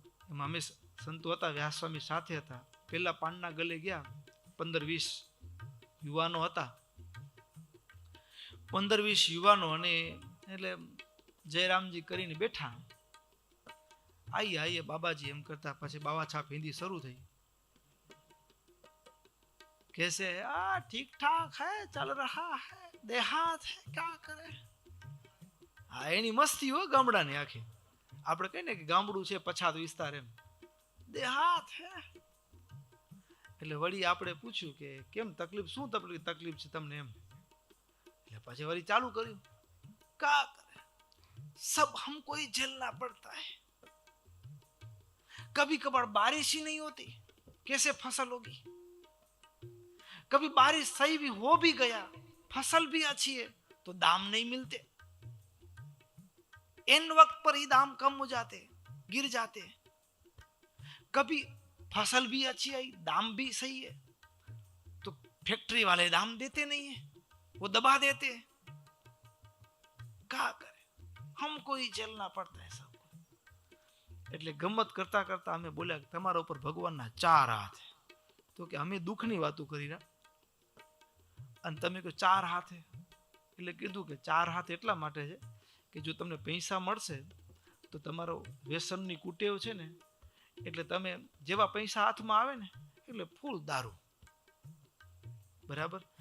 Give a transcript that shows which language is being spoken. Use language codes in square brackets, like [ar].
[gu] એમાં અમે સંતો હતા, વ્યાસસ્વામી સાથે હતા. પેલા પાનના ગલ્લે ગયા. 15-20 યુવાનો હતા. 15-20 યુવાનો. અને એટલે જયરામજી કરીને બેઠા. આઈએ બાબાજી એમ કરતા પછી બાવા છાપ હિન્દી શરૂ થઈ. [hi] कैसे ठीक ठाक है, चल रहा है, देहात है, क्या करे. [gu] હા, એની મસ્તી હો ગામડાની આખી. આપણે કહીએ ને કે ગામડું છે પછાત વિસ્તાર, એમ દેહાત હે. એટલે વળી આપણે પૂછ્યું કે કેમ તકલીફ? શું તકલીફ છે તમને? એમ એટલે પછી વળી ચાલુ કર્યું. [hi] કા કરે, सब हमको ही झेलना पड़ता है. कभी कभार बारिश ही नहीं होती, कैसे फसल होगी. कभी बारिश सही भी हो भी गया, फसल भी अच्छी है तो दाम नहीं मिलते. इन वक्त पर ही दाम कम हो जाते, गिर जाते. कभी फसल भी अच्छी आई, दाम भी सही है तो फैक्ट्री वाले दाम देते नहीं है, वो दबा देते हैं. क्या करे, हमको ही झेलना पड़ता है सब. [gu] એટલે ગમત કરતા કરતા અમે બોલ્યા કે તમારા ઉપર ભગવાનના 4 હાથ. તો કે અમે દુઃખની વાતો કરી રહ્યા અને તમે કહો 4 હાથ. એટલે કીધું કે 4 હાથ એટલા માટે છે કે જો તમને પૈસા મળશે તો તમારો વ્યસનની કુટેવ છે ને, એટલે તમે જેવા પૈસા હાથમાં આવે ને એટલે ફૂલ દારૂ. બરાબર.